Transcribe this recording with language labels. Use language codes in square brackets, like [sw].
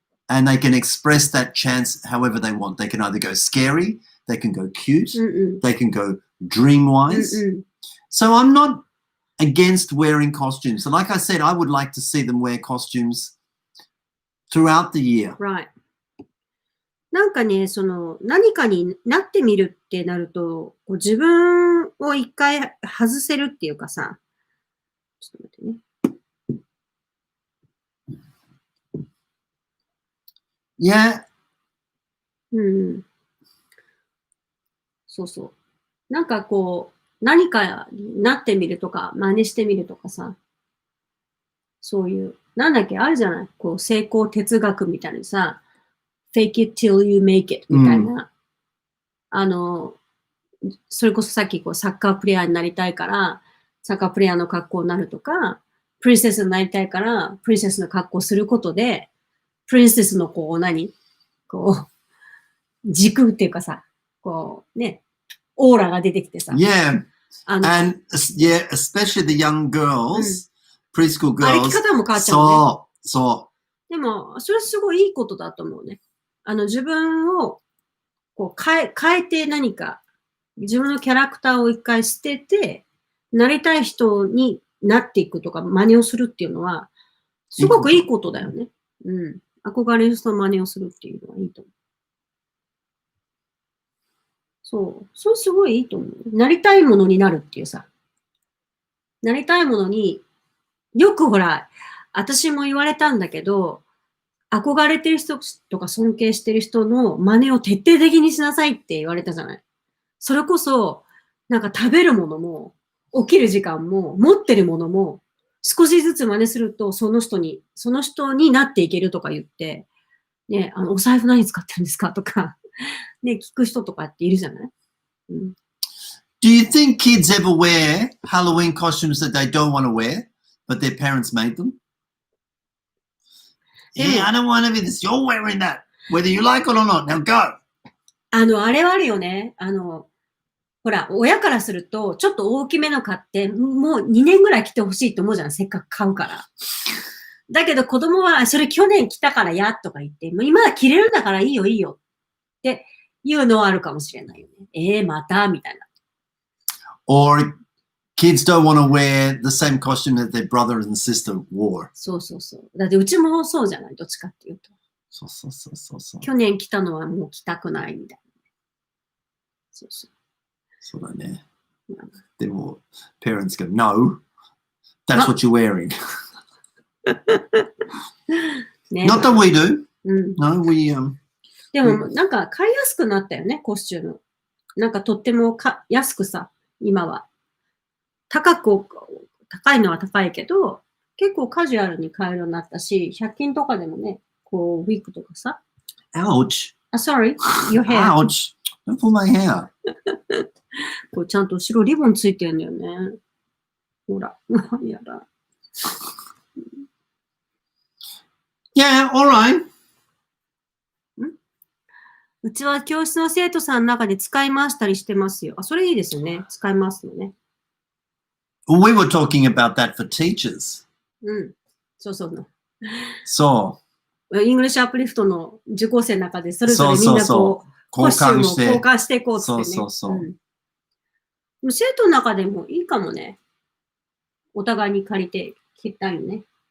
[en] And they can express that chance however they want. They can either go scary, they can go cute, they can go dream-wise. So I'm not against wearing costumes. So like I said, I would like to see them wear costumes throughout the year. Right. [ja] なんかね、何かになってみるってなると、こう自分を一回外せるっていうかさ、ちょっと待ってね。 [en] Yeah. [ja] そうそう。なんかこう、何かになってみるとか、真似してみるとかさ、そういう、なんだっけ、あるじゃない？こう、成功哲学みたいにさ、 [en] fake it till you make it [ja] みたいな。それこそさっきこうサッカープレイヤーになりたいから、サッカープレイヤーの格好になるとか、プリンセスになりたいから、プリンセスの格好をすることで、プリンセスのこうこう、軸っていうかさ、こうね、オーラが出てきてさ。 [en] Yeah. And yeah, especially the young girls, preschool girls. [ja] 歩き方も変わっちゃうね。そう。でも、それすごいいいことだと思うね。自分をこう変えて何か、自分のキャラクターを一回捨てて、なりたい人になっていくとか、真似をするっていうのは、すごくいいことだよね。憧れる人の真似をするっていうのはいいと思う。そう。それすごいいいと思う。なりたいものになるっていうさ。なりたいものに、よくほら、私も言われたんだけど、憧れてる人とか尊敬してる人の真似を徹底的にしなさいって言われたじゃない。それこそ、なんか食べるものも、起きる時間も、持ってるものも、少しずつ真似すると、その人になっていけるとか言って、ね、お財布何使ってるんですかとか、ね、聞く人とかっているじゃない？ [en] Do you think kids ever wear Halloween costumes that they don't want to wear, but their parents made them? Yeah, I don't want to be this. You're wearing that, whether you like it or not. Now go. [ja] あれはあるよね。ほら、親からすると、ちょっと大きめの買って、もう2年ぐらい着てほしいと思うじゃん。せっかく買うから。だけど子供は、それ去年着たからや、とか言って、もう今は着れるんだからいいよ、いいよ。っていうのはあるかもしれないよね。またみたいな。 [en] Or kids don't want to wear the same costume that their brother and sister wore. [ja] そうそうそう。だってうちもそうじゃない、どっちかっていうと。そう。去年着たのはもう着たくないみたいな。そうそう。そうだね。でも、 [en] parents go, no, that's what you're wearing. Not that we do. No, we, [ja] でも、なんか買いやすくなったよね、コスチューム。なんかとっても安くさ、今は。高いのは高いけど、結構カジュアルに買えるようになったし、100均とかでもね、こう、ウィッグとかさ。 [en] Ouch. Sorry, your hair. Ouch. Don't pull my hair. [ja] これちゃんと後ろリボンついてるんだよね。ほら。やだ。 [en] Yeah, all right. [ja] うちは教室の生徒さんの中で使い回したりしてますよ。あ、それいいですよね。使いますよね。 [en] Well, we were talking about that for teachers. [ja] うん。そうそう。 [en] So, [ja] イングリッシュアップリフトの受講生の中でそれぞれみんなそうこう、コスチュームを交換していこうってね。そう。でも生徒の中でもいいかもね。お互いに借りて切ったりね。